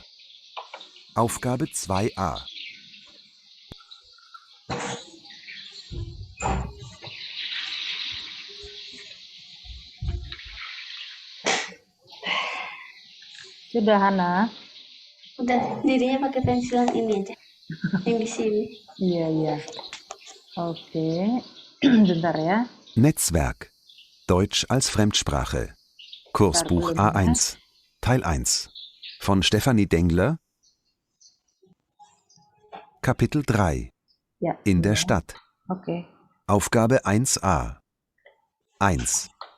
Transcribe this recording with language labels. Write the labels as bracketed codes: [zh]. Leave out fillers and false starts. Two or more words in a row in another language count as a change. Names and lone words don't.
[de] Aufgabe 2a. [id] Sudah Hana? Udah, dirinya pakai pensilan ini aja. Yang di sini. Iya. Oke. Bentar ya. [de] Netzwerk. Deutsch als Fremdsprache. Kursbuch A1. Teil 1. Von Stefanie Dengler. Kapitel 3. [id] Ya. [de] In der Stadt. [id] Oke. [de] Aufgabe 1a. 1.